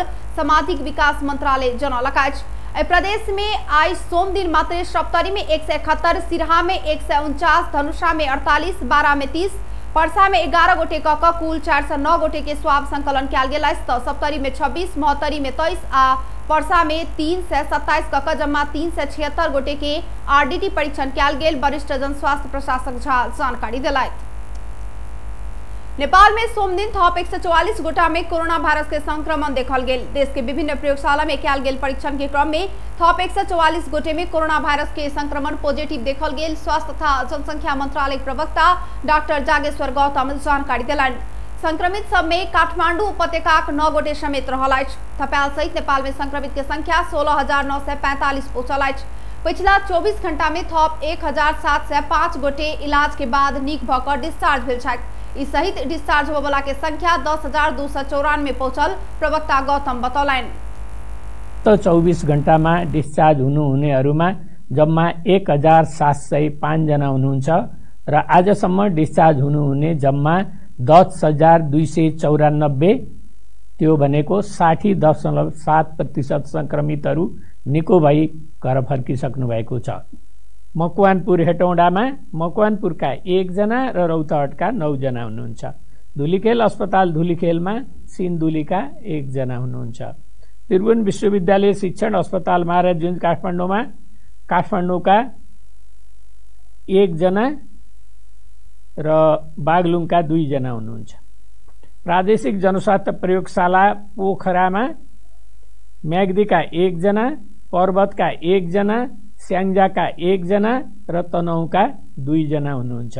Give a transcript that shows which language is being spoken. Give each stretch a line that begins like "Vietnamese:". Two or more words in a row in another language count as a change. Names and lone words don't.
Maithili: सामाजिक विकास मंत्रालय जनौलक अछि। प्रदेश में आई सोम दिन मात्र सप्तरी में 171, सिरहा में 149, धनुषा में 48, बारा में 30, परसा में 11 गोटे कुल 409 गोटे के स्वाब संकलन कयल गेल अछि तऽ सप्तरी में 26, महोत्तरी में 23 आ परसा में 327 जम्मा 376 गोटे के आरडीटी परीक्षण कयल गेल। वरिष्ठ जन स्वास्थ्य प्रशासक झा जानकारी दिलथि। नेपाल में सोम दिन थप 144 गोटा में कोरोना वायरस के संक्रमण देखल गेल। देश के विभिन्न प्रयोगशाला में कयल गेल परीक्षण के क्रम में थप 144 गोटे में कोरोना वायरस के संक्रमण पॉजिटिव देखल गेल। स्वास्थ्य तथा जनसंख्या मंत्रालय प्रवक्ता डॉक्टर जागेश्वर गौतम जानकारी दिलनि। संक्रमित सब में काठमांडू उपत्यका 9 गोटे समेत रहल अछि। थपाल सहित नेपाल में संक्रमित के संख्या 16,945 पहुंचल अछि। पिछला 24 घंटा में थप 1,705 गोटे इलाज के बाद नीक भऽ कऽ डिस्चार्ज भेल छथि। इस सहित डिस्चार्ज होने वाला के संख्या 10,294 पहुंचल, प्रवक्ता गौतम बतौलनि।
Nepali: तो 24 घंटा में डिस्चार्ज हुनुहुनेहरुमा जम्मा 1,705 जना हुनुहुन्छ र आजसम्म डिस्चार्ज हुनुहुने जम्मा 10,294, त्यो भनेको 60.7% संक्रमितहरू निको भई घर फर्किसक्नु भएको छ। मकवानपुर हेटौडामा मकवानपुरका 1 जना र रौतहटका 9 जना हुनुहुन्छ। धुलीखेल अस्पताल धुलीखेलमा सिन्धुलीका 1 जना हुनुहुन्छ। त्रिभुवन विश्वविद्यालय शिक्षण अस्पताल महाराजगंज काठमाडौँमा काठमाडौँका 1 जना र बागलुङका 2 जना हुनुहुन्छ। प्रादेशिक जनस्वास्थ्य प्रयोगशाला पोखरामा म्याग्दीका 1 जना, पर्वतका 1 जना, स्याङ्जाका 1 जना र तनहुँका 2 जना हुनुहुन्छ।